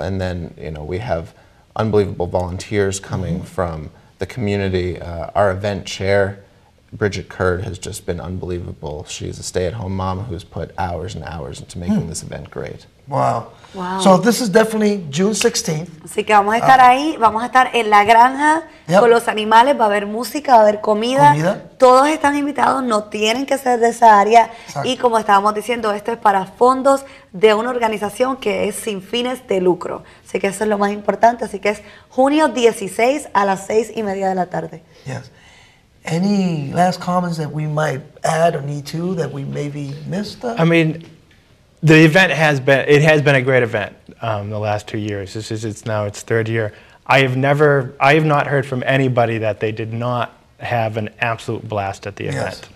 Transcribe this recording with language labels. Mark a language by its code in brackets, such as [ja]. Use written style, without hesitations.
[en] And then, you know, we have unbelievable volunteers coming from the community. Our event chair, Bridget Kurd, has just been unbelievable. She's a stay-at-home mom who's put hours and hours into making this event great. Wow. Wow. So this is definitely June 16th. [es] Así que vamos a estar ahí, vamos a estar en la granja con los animales, va a haber música, va a haber comida. Todos están invitados, no tienen que ser de esa área. Exacto. Y como estábamos diciendo, esto es para fondos de una organización que es sin fines de lucro. Así que eso es lo más importante. Así que es junio 16 a las 6:30 de la tarde. [en] Yes. Any last comments that we might add or need to that we maybe missed? I mean, the event has been a great event the last 2 years. It's now its third year. I have not heard from anybody that they did not have an absolute blast at the event.